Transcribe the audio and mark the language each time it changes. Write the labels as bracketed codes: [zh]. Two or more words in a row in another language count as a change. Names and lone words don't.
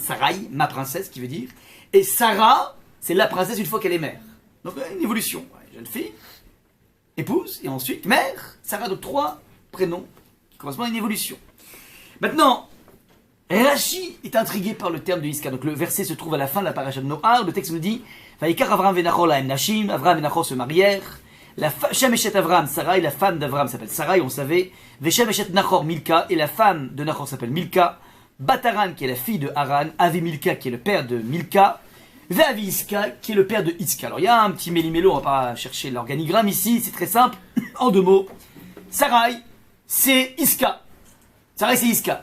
[fr] Sarai, ma princesse, qui veut dire. Et Sarah, c'est la princesse une fois qu'elle est mère. Donc une évolution. Jeune fille, épouse, et ensuite mère. Sarah, donc trois prénoms qui correspondent à une évolution. Maintenant, Rashi est intrigué par le terme de Iska. Donc le verset se trouve à la fin de la paracha de Noar. Le texte nous dit [he] ויקח אברם ונחור להם נשים. [fr] Avram et Nachor se marièrent. [he] שם אשת אברם, [fr] Sarai, la femme d'Avram s'appelle Sarai, on savait. [he] ושם אשת נחור מלכה, [fr] et la femme de Nachor s'appelle Milka. Bataran, qui est la fille de Haran. [he] אבי מלכה, [fr] qui est le père de Milka. [he] ואבי יסכה, [fr] qui est le père de Iska. Alors il y a un petit méli-mélo, on va pas chercher l'organigramme ici, c'est très simple, en 2 mots. Sarai, c'est Iska. Sarai, c'est Iska.